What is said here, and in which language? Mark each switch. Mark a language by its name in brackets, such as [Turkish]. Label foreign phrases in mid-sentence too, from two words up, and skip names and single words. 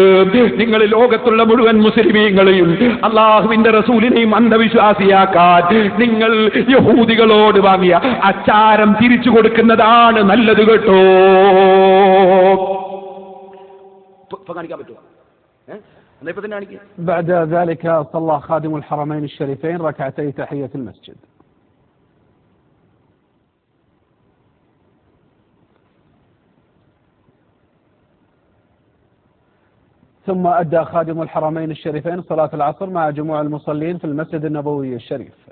[Malayalam] നിങ്ങൾ ലോകത്തുള്ള മുഴുവൻ മുസ്ലിമീങ്ങളെയും അല്ലാഹുവിന്റെ റസൂലിനെയും അന്ധവിശ്വാസിയാക്കാൻ നിങ്ങൾ യഹൂദികളോട് വാങ്ങിയ അച്ചാരം തിരിച്ചു കൊടുക്കുന്നതാണ് നല്ലത് കേട്ടോ. കാണിക്കാൻ പറ്റുമോ? [Arabic] بعد ذلك صلى خادم الحرمين الشريفين ركعتي تحية المسجد. ثم أدى خادم الحرمين الشريفين صلاة العصر مع جموع المصلين في المسجد النبوي الشريف.